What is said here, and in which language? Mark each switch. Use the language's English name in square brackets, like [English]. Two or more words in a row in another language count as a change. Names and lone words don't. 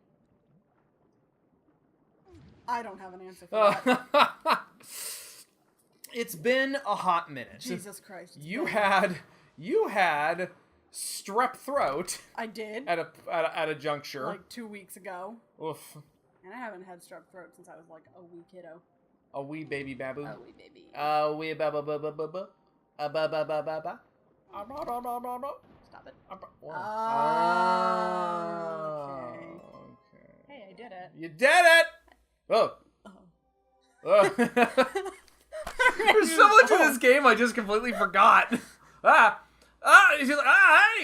[English] I don't have an answer for that. It's been a hot minute. Jesus Christ. You had strep throat. I did. At a juncture. Like 2 weeks ago. Oof. And I haven't had strep throat since I was like a wee kiddo. A wee baby babu. A wee baby. A wee ba ba ba ba ba ba. A ba ba ba ba ba. Stop it. Okay. Hey, I did it. You did it! Oh. Oh. There's so much of this game I just completely forgot. She's like, hey!